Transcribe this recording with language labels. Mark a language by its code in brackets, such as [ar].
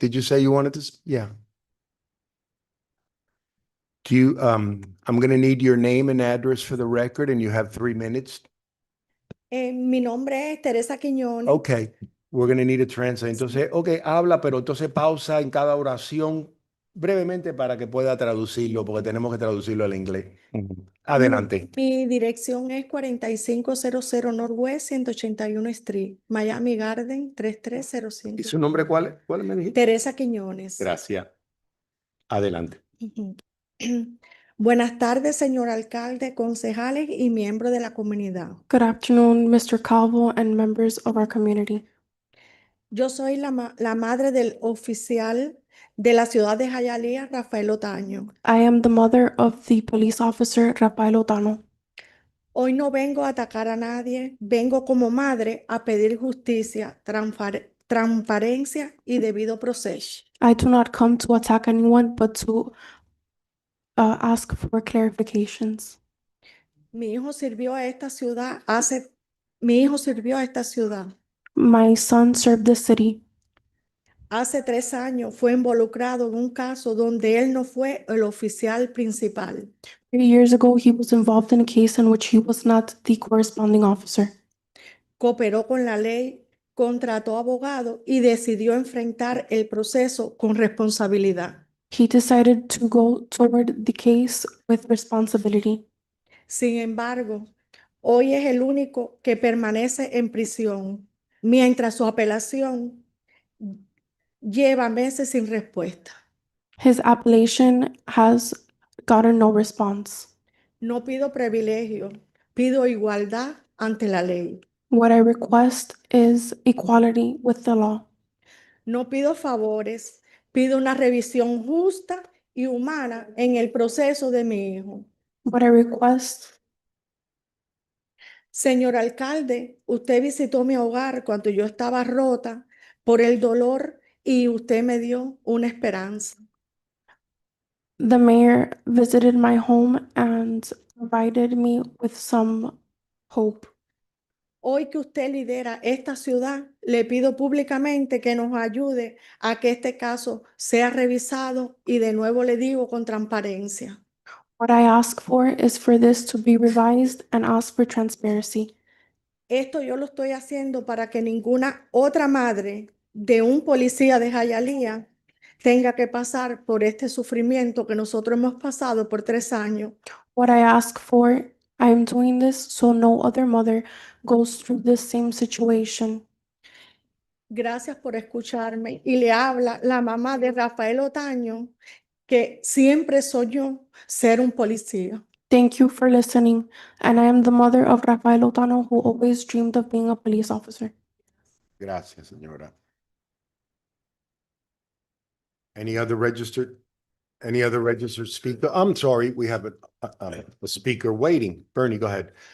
[en] Did you say you wanted to? Yeah. I'm going to need your name and address for the record, and you have 3 minutes. [es] Mi nombre es Teresa Quiñones. [en] Okay, we're going to need a translator. [es] Entonces, okay, habla, pero entonces pausa en cada oración brevemente para que pueda traducirlo, porque tenemos que traducirlo al inglés. Adelante. Mi dirección es 4500 Northwest 181 Street, Miami Garden ¿Y 3305. su nombre cuál es? ¿Cuál me dijiste? Teresa Quiñones. Gracias. Adelante. Ujú. Buenas tardes, señor alcalde, concejales y miembros de la comunidad. [en] Good afternoon, Mr. Calvo and members of our community. [es] Yo soy la madre del oficial de la ciudad de Hialeah, Rafael Otaño. [en] I am the mother of the police officer Rafael Otano. [es] Hoy no vengo a atacar a nadie, vengo como madre a pedir justicia, transparencia y debido proceso. [en] I do not come to attack anyone, but to ask for clarifications. [es] Mi hijo sirvió a esta ciudad mi hijo sirvió a esta ciudad. [en] My son served the city. [es] Hace 3 años fue involucrado en un caso donde él no fue el oficial principal. [en] 3 years ago, he was involved in a case in which he was not the corresponding officer. [es] Cooperó con la ley, contrató abogado y decidió enfrentar el proceso con responsabilidad. [en] He decided to go toward the case with responsibility. [es] Sin embargo, hoy es el único que permanece en prisión, mientras su apelación lleva meses sin respuesta. [en] His appellation has gotten no response. [es] No pido privilegio, pido igualdad ante la ley. [en] What I request is equality with the law. [es] No pido favores, pido una revisión justa y humana en el proceso de mi hijo. [en] What I request, [es] Señor alcalde, usted visitó mi hogar cuando yo estaba rota por el dolor y usted me dio una esperanza. [en] the mayor visited my home and provided me with some hope. [es] Hoy que usted lidera esta ciudad, le pido públicamente que nos ayude a que este caso sea revisado y de nuevo le digo con transparencia. [en] What I ask for is for this to be revised and ask for transparency. [es] Esto yo lo estoy haciendo para que ninguna otra madre de un policía de Hialeah tenga que pasar por este sufrimiento que nosotros hemos pasado por 3 años. [en] What I ask for, I am doing this so no other mother goes through the same situation. [es] Gracias por escucharme. Y le habla la mamá de Rafael Otaño, que siempre soñó ser un policía. [en] Thank you for listening, and I am the mother of Rafael Otano who always dreamed of being a police officer. [es] Gracias, señora. [en] Any other registered speaker? I'm sorry, we have a speaker waiting. Bernie, go ahead.